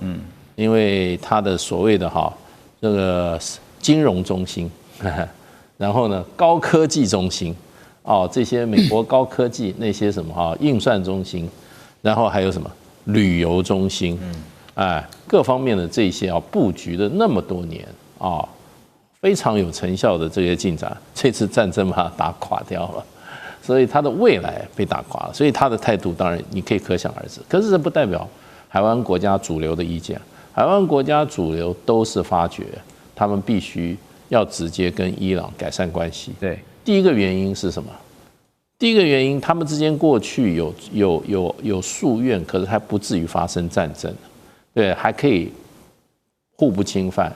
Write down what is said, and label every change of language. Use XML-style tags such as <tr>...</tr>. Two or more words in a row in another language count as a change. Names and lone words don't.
<zh>因為它的所謂的這個金融中心，然後呢高科技中心，這些美國高科技那些什麼運算中心，然後還有什麼旅遊中心，各方面的這些布局的那麼多年非常有成效的這些進展，這次戰爭把它打垮掉了，所以他的未來被打垮了，所以他的態度當然你可以可想而知。可是這不代表海灣國家主流的意見，海灣國家主流都是發覺他們必須要直接跟伊朗改善關係。對，第一個原因是什麼？第一個原因，他們之間過去有夙願，可是還不至於發生戰爭，對，還可以互不侵犯。</zh>